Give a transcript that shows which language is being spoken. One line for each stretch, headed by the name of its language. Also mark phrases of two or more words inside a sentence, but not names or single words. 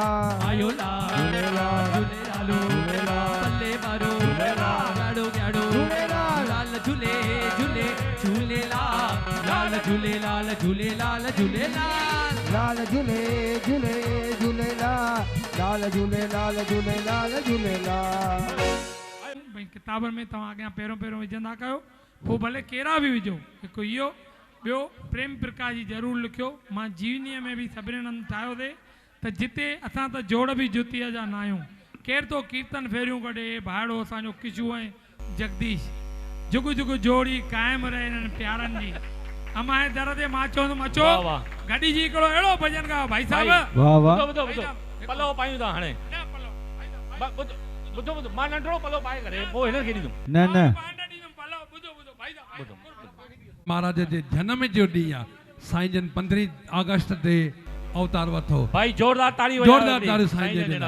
Sindhi: आयो लाल झूले लालो पल्ले मारो गाड़ो गाड़ो लाल झूले झूले झूले लाल झूले लाल झूले लाल झूले लाल झूले झूले झूले लाल झूले लाल झूले लाल झूले भाई किताबनि में तव्हां अॻियां पहिरियों पहिरियों विझंदा कयो पोइ भले कहिड़ा बि विझो हिकु इहो ॿियो प्रेम प्रकाश जी ज़रूरु लिखियो मां जीवनीअ में बि सभिनी हंधि ठाहियो थिए त जिते असां त जोड़ बि जुतीअ जा न आहियूं केरु तो कीर्तन फेरियूं कढे भाड़ो असांजो किशू ऐं जगदीश जुग जुग जोड़ी क़ाइमु रहे हिननि प्यारनि जी अमाए दर ते मां चवंदुमि अचो गॾिजी हिकिड़ो अहिड़ो भॼन ॻायो भाई साहिब वाह वाह ॿुधो ॿुधो पलो पायूं था हाणे न पलो ॿुधो ॿुधो मां नंढड़ो पलो पाए करे पोइ हिनखे ॾींदुमि न न महाराज जे जनम जो ॾींहुं आहे साईं जन 15 अगस्त ते अवतार वरितो भाई जोरदार ताड़ी जोरदार ताड़ी साईं जे